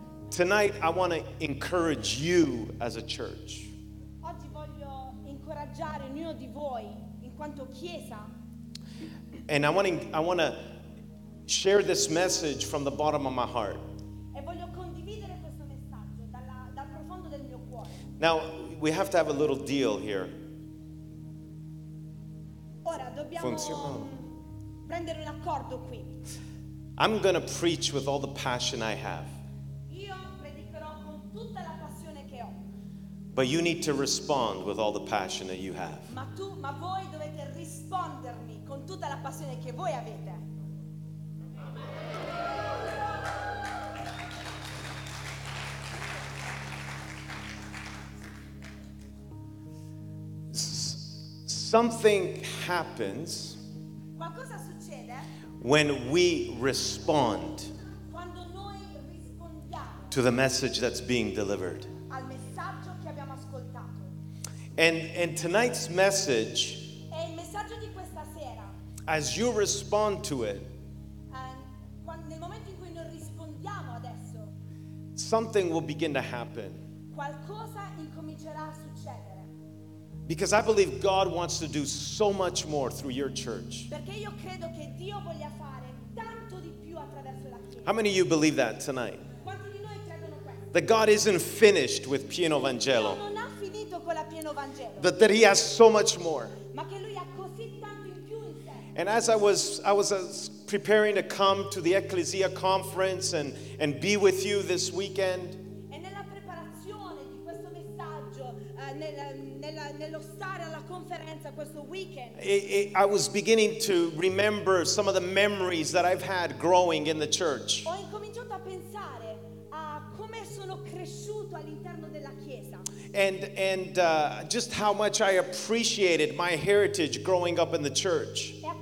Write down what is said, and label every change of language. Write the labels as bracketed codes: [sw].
[en] Tonight I want to encourage you as a church. [it] Oggi voglio incoraggiare ognuno di voi in quanto Chiesa. [en] And I want to share this message from the bottom of my heart. [it] E voglio condividere questo messaggio dal profondo del mio cuore. [en] Now, we have to have a little deal here. [it] Ora dobbiamo prendere un accordo qui. [en] I'm going to preach with all the passion I have. [it] Io predicherò con tutta la passione che ho. [en] But you need to respond with all the passion that you have. [it] Ma voi dovete rispondermi con tutta la passione che voi avete. [en] Something happens. [it] Qualcosa succede [en] when we respond. [it] Quando noi rispondiamo [en] to the message that's being delivered. [it] Al messaggio che abbiamo ascoltato. [en] And tonight's message, [it] e il messaggio di questa sera, [en] as you respond to it, [it] nel momento in cui noi rispondiamo adesso, [en] something will begin to happen. [it] Qualcosa incomincerà a succedere. [en] Because I believe God wants to do so much more through your church. [it] Perché io credo che Dio voglia fare tanto di più attraverso la Chiesa. [en] How many of you believe that tonight? [it] Quanti di noi [en] That God isn't finished with Pieno Vangelo. [it] Dio non ha finito con la Pieno Vangelo. [en] That he has so much more. [it] Ma che lui ha così tanto in più in sé. [en] And as I was preparing to come to the Ecclesia conference and be with you this weekend. [it] E nella preparazione di questo messaggio, nello stare alla conferenza questo weekend. [en] I was beginning to remember some of the memories that I've had growing in the church. [it] Ho incominciato a pensare a come sono cresciuto all'interno della chiesa. [en] And just how much I appreciated my heritage growing up in the church.